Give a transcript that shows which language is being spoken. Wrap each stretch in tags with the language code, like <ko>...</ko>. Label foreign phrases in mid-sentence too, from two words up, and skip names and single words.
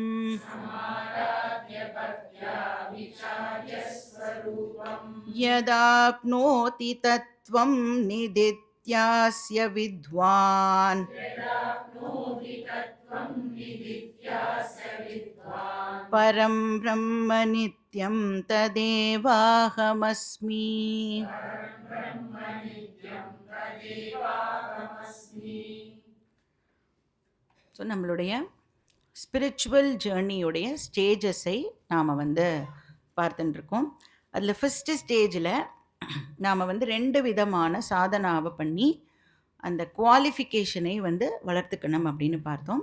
<sa>यदाप्नोति तत्त्वं निदित्यास्य विद्वान् परं ब्रह्म नित्यं तदेवाहमस्मि।</sa> <ta>ஸோ நம்மளுடைய</ta> <en>spiritual journey's</en> <ta>ஸ்டேஜஸை நாம் பார்த்துட்டுருக்கோம். அதில்</ta> <en>first stage</en> <ta>நாம் 2 விதமான சாதனாவை பண்ணி அந்த குவாலிஃபிகேஷனை வளர்த்துக்கணும் அப்படின்னு பார்த்தோம்.</ta>